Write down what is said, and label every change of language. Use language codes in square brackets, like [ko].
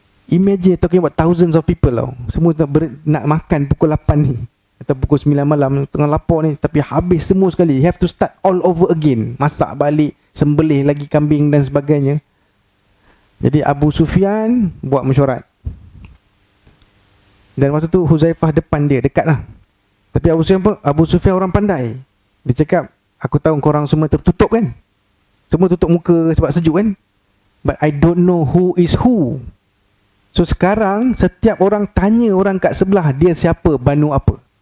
[en] Imagine talking about thousands of people tau. [ms] Semua nak makan pukul 8 ni. Atau pukul 9 malam, tengah lapar ni. Tapi habis semua sekali. [en] You have to start all over again. [ms] Masak balik, sembelih lagi kambing dan sebagainya. Jadi Abu Sufyan buat mesyuarat. Dan masa tu Huzaifah depan dia, dekat lah. Tapi Abu Sufyan orang pandai. Dia cakap, aku tahu korang semua tertutup kan. Semua tutup muka sebab sejuk kan. [en] But I don't know who is who. [ms] So sekarang setiap orang tanya orang kat sebelah, dia siapa, Banu apa.